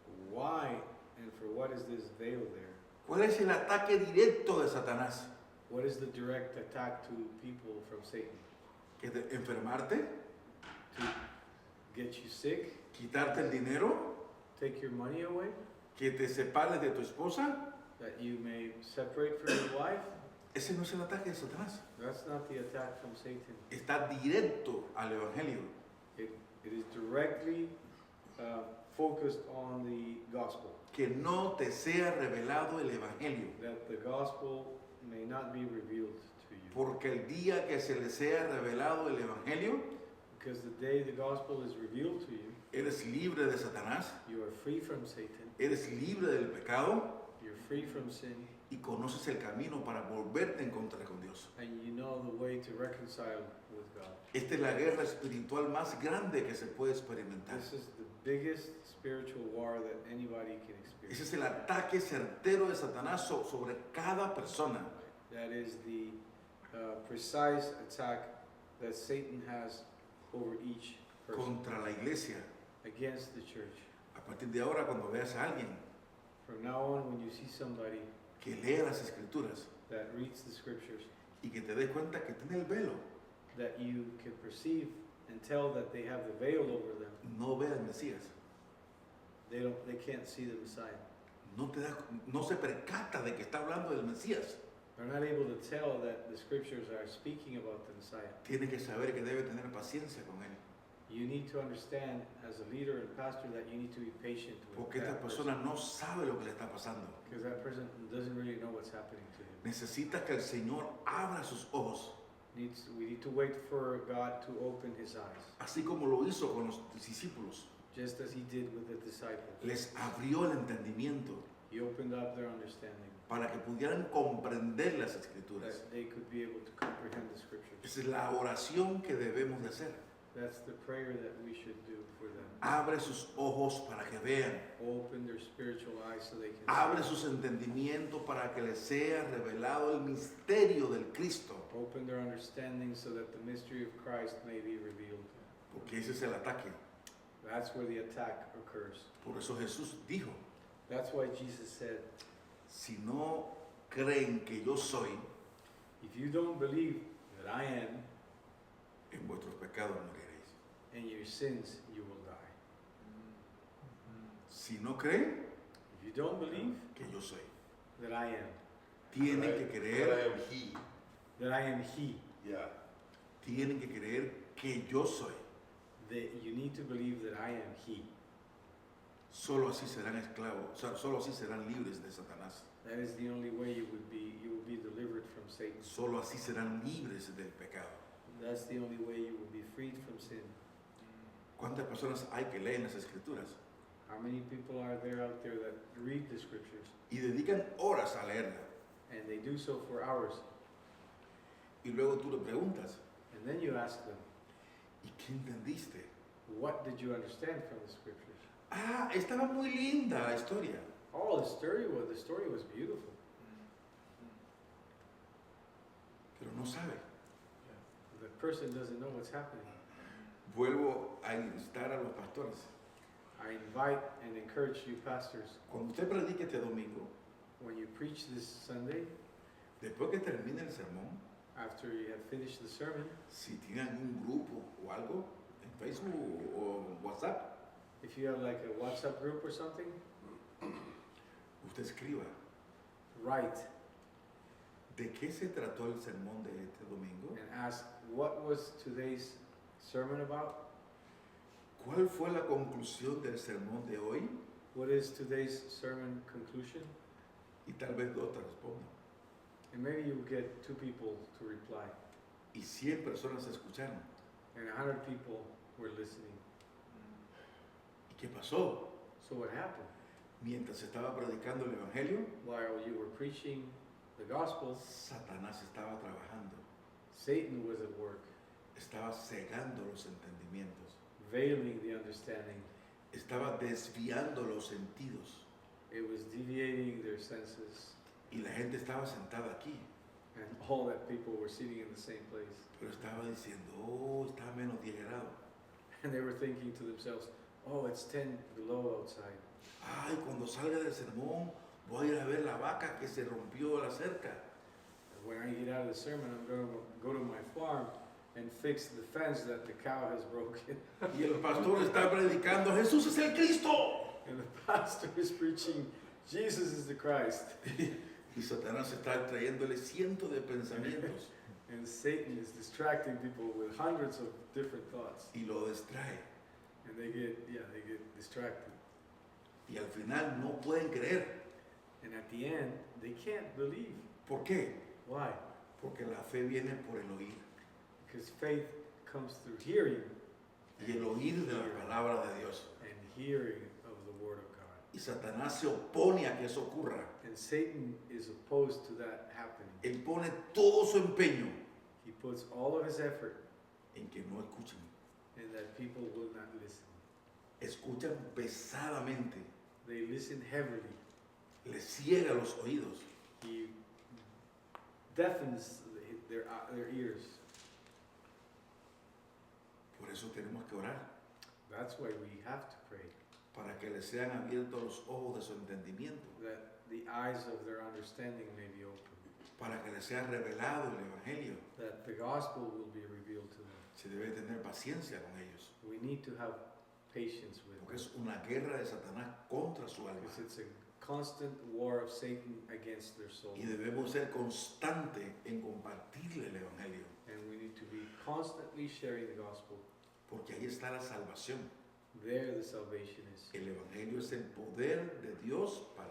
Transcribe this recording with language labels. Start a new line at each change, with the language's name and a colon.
English: Why and for what is this veil there?
Spanish: ¿Cuál es el ataque directo de Satanás?
English: What is the direct attack to people from Satan?
Spanish: ¿Que de enfermarte?
English: To get you sick,
Spanish: ¿Quitarte el dinero?
English: take your money away,
Spanish: ¿Que te separes de tu esposa?
English: that you may separate from your wife?
Spanish: Ese no es el ataque de Satanás.
English: That's not the attack from Satan.
Spanish: Está directo al Evangelio.
English: It is directly focused on the gospel.
Spanish: Que no te sea revelado el Evangelio.
English: That the gospel may not be revealed to you.
Spanish: Porque el día que se le sea revelado el Evangelio,
English: Because the day the gospel is revealed to you,
Spanish: eres libre de Satanás,
English: you are free from Satan,
Spanish: eres libre del pecado
English: you're free from sin,
Spanish: y conoces el camino para volverte a encontrar con Dios.
English: and you know the way to reconcile with God.
Spanish: Esta es la guerra espiritual más grande que se puede experimentar.
English: This is the biggest spiritual war that anybody can experience.
Spanish: Ese es el ataque certero de Satanás sobre cada persona.
English: That is the precise attack that Satan has over each person,
Spanish: Contra la iglesia.
English: against the church.
Spanish: A partir de ahora, cuando veas a alguien
English: From now on, when you see somebody
Spanish: que lea las escrituras
English: that reads the scriptures,
Spanish: y que te des cuenta que tiene el velo,
English: that you can perceive and tell that they have the veil over them,
Spanish: no ve al Mesías.
English: they can't see the Messiah.
Spanish: No se percata de que está hablando del Mesías.
English: They're not able to tell that the scriptures are speaking about the Messiah.
Spanish: Tiene que saber que debe tener paciencia con él.
English: You need to understand, as a leader and pastor, that you need to be patient with
Spanish: Porque esta
English: that
Spanish: persona
English: person,
Spanish: no sabe lo que le está pasando.
English: because that person doesn't really know what's happening to him.
Spanish: Necesita que el Señor abra sus ojos,
English: We need to wait for God to open his eyes,
Spanish: así como lo hizo con los discípulos.
English: just as he did with the disciples.
Spanish: Les abrió el entendimiento
English: He opened up their understanding,
Spanish: para que pudieran comprender las escrituras.
English: that they could be able to comprehend the scriptures.
Spanish: Esa es la oración que debemos de hacer.
English: That's the prayer that we should do for them.
Spanish: Abre sus ojos para que vean.
English: Open their spiritual eyes so they can
Spanish: Abre
English: see.
Spanish: sus entendimientos para que les sea revelado el misterio del Cristo.
English: Open their understanding so that the mystery of Christ may be revealed.
Spanish: Porque ese es el ataque.
English: That's where the attack occurs.
Spanish: Por eso Jesús dijo,
English: That's why Jesus said,
Spanish: si no creen que yo soy,
English: if you don't believe that I am,
Spanish: en vuestros pecados moriréis.
English: in your sins you will die.
Spanish: Si no creen
English: If you don't believe
Spanish: que yo soy,
English: that I am,
Spanish: tienen que
English: That I
Spanish: creer,
English: am he. that I am He, Yeah.
Spanish: tienen que creer que yo soy.
English: that you need to believe that I am He.
Spanish: Solo así serán esclavos, o sea, solo así serán libres de Satanás.
English: That is the only way you will be delivered from Satan.
Spanish: Solo así serán libres del pecado.
English: That's the only way you will be freed from sin.
Spanish: ¿Cuántas personas hay que leen las escrituras
English: How many people are there out there that read the scriptures
Spanish: y dedican horas a leerla?
English: and they do so for hours,
Spanish: Y luego tú le preguntas,
English: and then you ask them,
Spanish: ¿y qué entendiste?
English: what did you understand from the scriptures?
Spanish: Ah, estaba muy linda la historia.
English: Oh, the story was beautiful.
Spanish: Pero no sabe.
English: The person doesn't know what's happening.
Spanish: Vuelvo a instar a los pastores.
English: I invite and encourage you pastors,
Spanish: Cuando usted predique este domingo,
English: when you preach this Sunday,
Spanish: después que termine el sermón,
English: after you have finished the sermon,
Spanish: si tienen un grupo o algo en Facebook o WhatsApp,
English: if you have like a WhatsApp group or something,
Spanish: usted escriba
English: write
Spanish: de qué se trató el sermón de este domingo,
English: and ask, what was today's sermon about?
Spanish: cuál fue la conclusión del sermón de hoy,
English: What is today's sermon conclusion?
Spanish: y tal vez dos te respondan.
English: And maybe you get 2 people to reply,
Spanish: Y 100 personas escucharon.
English: and 100 people were listening.
Spanish: ¿Y qué pasó?
English: So what happened?
Spanish: Mientras estaba predicando el Evangelio,
English: While you were preaching the gospel,
Spanish: Satanás estaba trabajando,
English: Satan was at work,
Spanish: estaba cegando los entendimientos,
English: veiling the understanding.
Spanish: estaba desviando los sentidos.
English: It was deviating their senses,
Spanish: Y la gente estaba sentada aquí,
English: and all that people were sitting in the same place.
Spanish: pero estaba diciendo, oh, está a menos 10 grados.
English: And they were thinking to themselves, oh, it's 10 below outside.
Spanish: Ay, cuando salga del sermón, voy a ir a ver la vaca que se rompió la cerca.
English: And when I get out of the sermon, I'm going to go to my farm and fix the fence that the cow has broken.
Spanish: Y el pastor está predicando, Jesús es el Cristo.
English: And the pastor is preaching, Jesus is the Christ.
Spanish: Y Satanás está trayéndole cientos de pensamientos
English: And Satan is distracting people with hundreds of different thoughts.
Spanish: y lo distrae.
English: And they get distracted.
Spanish: Y al final no pueden creer.
English: And at the end, they can't believe.
Spanish: ¿Por qué?
English: Why?
Spanish: Porque la fe viene por el oír.
English: Because faith comes through hearing,
Spanish: Y el oír de la palabra de Dios.
English: and hearing of the Word of God.
Spanish: Y Satanás se opone a que eso ocurra.
English: And Satan is opposed to that happening.
Spanish: Él pone todo su empeño
English: He puts all of his effort
Spanish: en que no escuchen.
English: in that people will not listen.
Spanish: Escuchan pesadamente,
English: They listen heavily.
Spanish: les ciega los oídos.
English: He deafens their ears.
Spanish: Por eso tenemos que orar,
English: That's why we have to pray,
Spanish: para que les sean abiertos los ojos de su entendimiento,
English: that the eyes of their understanding may be opened,
Spanish: para que les sea revelado el Evangelio.
English: that the gospel will be revealed to them.
Spanish: Se debe tener paciencia con ellos,
English: We need to have patience with
Spanish: porque
English: them,
Spanish: es una guerra de Satanás contra su alma.
English: because it's a constant war of Satan against their soul.
Spanish: Y debemos ser constantes en compartirle el Evangelio,
English: And we need to be constantly sharing the gospel.
Spanish: porque ahí está la salvación.
English: There the salvation is.
Spanish: El Evangelio es el poder de Dios para